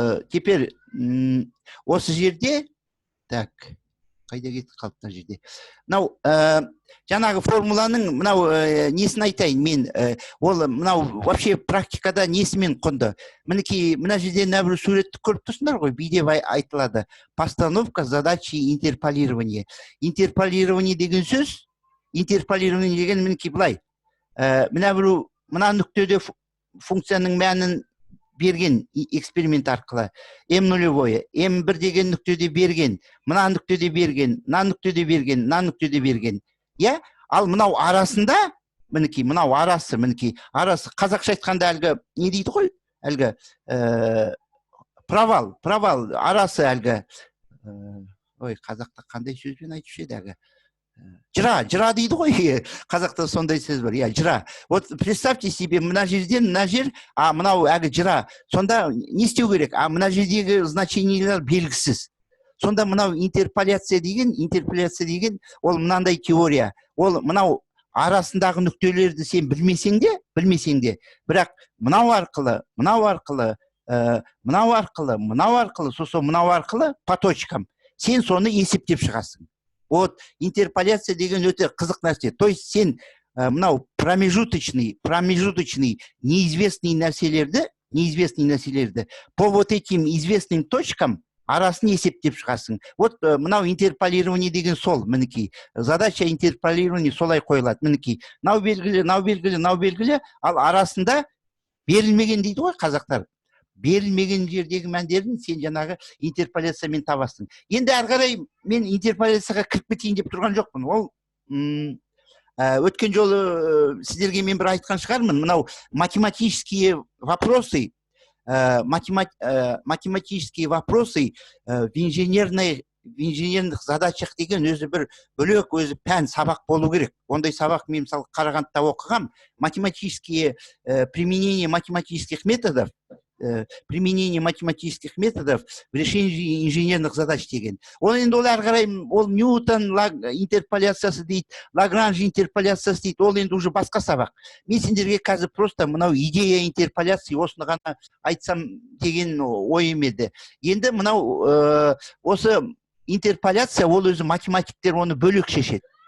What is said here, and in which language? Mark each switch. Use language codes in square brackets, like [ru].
[kk] Теперь осы жерде, так, қайда кетіп қалды мына жерде. Мынау жаңағы формуланың мынау несін айтайын мен, ол мынау вообще практикада несімен құнды. Мінекей мына жерде бір суретті көріп тұрсыңдар ғой, биде айтылады. [ru] Постановка задачи интерполирования. [kk] Интерполирование деген сөз, интерполирование деген мінекей былай. Мына нүктеде функцияның мәнін берген эксперимент арқылы. М0, М1 деген нүктеде берген, мына нүктеде берген, мына нүктеде берген. Ал мынау арасында, мінекей, мынау арасы, қазақша айтқанда әлгі, не дейді ғой? Әлгі провал, арасы әлгі, қазақта қандай сөзбен айтушы еді әлгі? жыра дейді ғой, қазақта сондай сөз бар, иә, жыра. [ru] Вот представьте себе, [kk] мына жерден мына жер, а мынау әлгі жыра. Сонда не істеу керек? А мына жердегі значениелер белгісіз. Сонда мынау интерполяция деген, ол мынандай теория. Ол мынау арасындағы нүктелерді сен білмесең де, бірақ мынау арқылы, сосын мынау арқылы [ru] по точкам. [kk] Сен соны есептеп шығасың. Вот интерполяция деген өте қызық нәрсе. [ru] То есть [kk] сен мынау [ru] промежуточный неизвестный [kk] нәрселерді [ru] по вот этим известным точкам [kk] арасын есептеп шығасың. Вот мынау интерполирование деген сол, мінекей. [ru] Задача интерполирование [kk] солай қойылады, мінекей. Мынау белгілі, ал арасында берілмеген дейді ғой қазақтар. Берілмеген жердегі мәндерін сен жаңағы интерполяциямен табасың. Енді әрі қарай мен интерполяцияға кіріп кетейін деп тұрған жоқпын. Ол өткен жолы сіздерге мен бір айтқан шығармын. Мынау [ru] математические вопросы в инженерных задачах [kk] деген өзі бір бөлек өзі пән сабақ болу керек. Ондай сабақ мен мысалы Қарағандыда оқығам. [ru] Применение математических методов в решении инженерных задач деген. [kk] Ол енді ол әрі қарай, ол Ньютон интерполяциясы дейді, Лагранж интерполяциясы дейді, ол енді уже басқа сабақ. Мен сендерге қазір просто мынау [ru] идея интерполяции [kk] осыны ғана айтсам деген ойым еді. Енді мынау осы интерполяция, ол өзі математиктер оны бөлек шешеді.